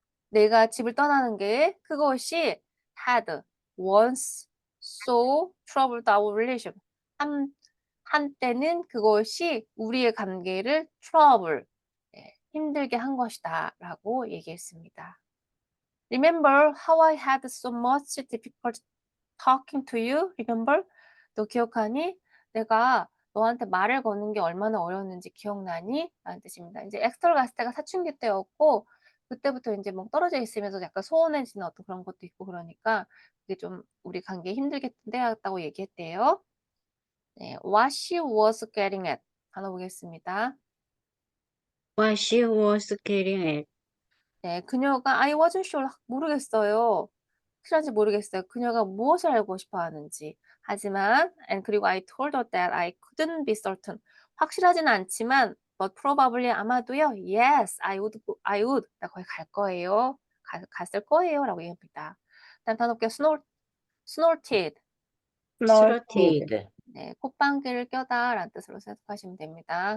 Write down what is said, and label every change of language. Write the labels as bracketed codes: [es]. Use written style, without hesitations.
[ko] 내가 집을 떠나는 게 그것이 [en] had once so troubled our relationship. [ko] 한때는 그것이 우리의 관계를 trouble, 힘들게 한 것이다 라고 얘기했습니다. [en] Remember how I had so much difficulty talking to you? Remember? [ko] 너 기억하니? 내가 너한테 말을 거는 게 얼마나 어려웠는지 기억나니? 라는 뜻입니다. 이제 엑스터를 갔을 때가 사춘기 때였고 그때부터 이제 뭐 떨어져 있으면서 약간 소원해지는 어떤 그런 것도 있고 그러니까 그게 좀 우리 관계에 힘들게 때였다고 얘기했대요. [en] 네, what she was getting at. [ko] 단어 보겠습니다. [en] What she was getting at. [ko] 네, 그녀가 [en] I wasn't sure, [ko] 모르겠어요. 확실한지 모르겠어요. 그녀가 무엇을 알고 싶어 하는지. 하지만, 그리고 [en] I told her that I couldn't be certain. [ko] 확실하진 않지만, [en] but probably [ko] 아마도요. [en] Yes, I would. [ko] 나 거기 갈 거예요. 갔을 거예요. 라고 얘기합니다. 일단 단어 볼게요. snorted. [en] Snorted. [ko] 네, 콧방귀를 껴다 라는 뜻으로 해석하시면 됩니다.